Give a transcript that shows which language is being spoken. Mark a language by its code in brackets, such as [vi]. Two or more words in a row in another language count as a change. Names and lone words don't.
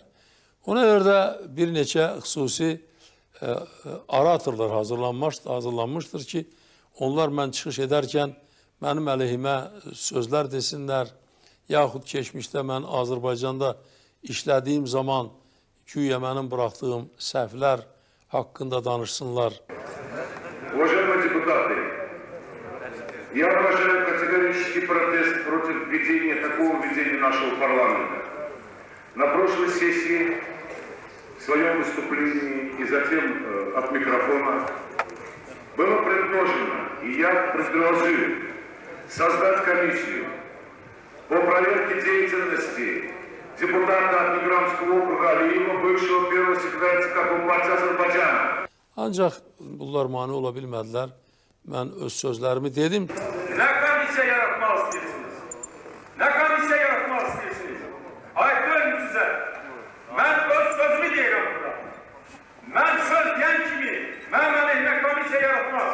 [az] Ona görə də bir neçə xüsusi oratorlar hazırlanmışdır ki, onlar mən çıxış edərkən mənim əleyhimə sözlər desinlər, yaxud keçmişdə mən Azərbaycanda işlədiyim zaman güya mənim buraxdığım səhvlər haqqında danışsınlar. [ru] Уважаемые депутаты, я выражаю категорический протест против такого ведения нашего парламента. На прошлой сессии, в своем выступлении и затем от микрофона, было предложено, и я предложил, создать комиссию по проверке деятельности депутата от Мигрантского округа Алиева, бывшего первого секретаря ЦК Компартии Azərbaycana. [az] Ancaq bunlar mane ola bilmədilər. Mən öz sözlərimi dedim. Nə komissiya yaratmaq istəyirsiniz? Nə komissiya yaratmaq istəyirsiniz? Aydın sizə. Mən öz sözümü deyirəm burada. Mən söz deyən kimi, mən əleyhinə komissiya yaratmaz.